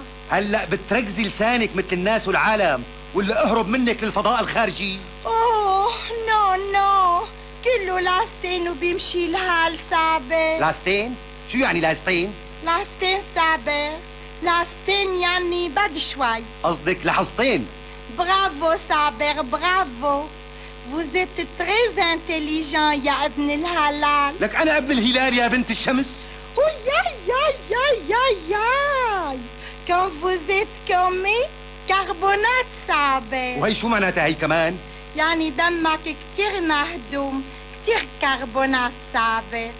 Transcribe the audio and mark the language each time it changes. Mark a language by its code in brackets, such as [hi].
[ar] هلا بتركزي لسانك مثل الناس والعالم ولا اهرب منك للفضاء الخارجي؟ اوه نو نو كله لاستين وبيمشي الحال صابر. لاستين؟ شو يعني لاستين؟ لاستين صابر لاستين يعني بعد شوي. قصدك لحظتين. برافو صابر برافو. [fr] Vous êtes très intelligent [ar] يا ابن الهلال. لك انا ابن الهلال يا بنت الشمس. يا يا يا يا يا كم [fr] vous êtes comme [ar] كربونات صابر. وهي شو معناتها هي كمان؟ يعني دمك كتير مهضوم كتير كربونات صابر.